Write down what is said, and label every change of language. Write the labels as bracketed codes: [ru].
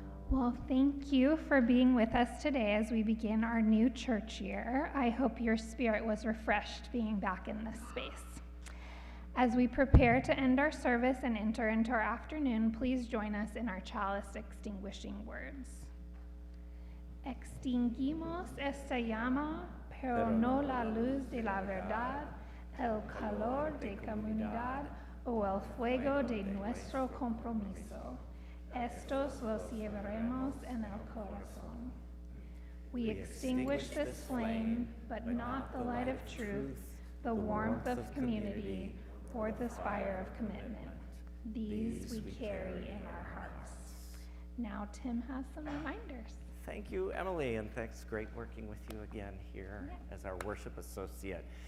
[en] Well, thank you for being with us today as we begin our new church year. I hope your spirit was refreshed being back in this space. As we prepare to end our service and enter into our afternoon, please join us in our chalice extinguishing words. [es] Extinguimos esta llama, pero no la luz de la verdad, el calor de comunidad o el fuego de nuestro compromiso. Estos los llevaremos en el corazón. [en] We extinguish this flame, but not the light of truth, the warmth of community, or the fire of commitment. These we carry in our hearts. Now Tim has some reminders. Thank you, Emily, and thanks. Great working with you again here as our worship associate.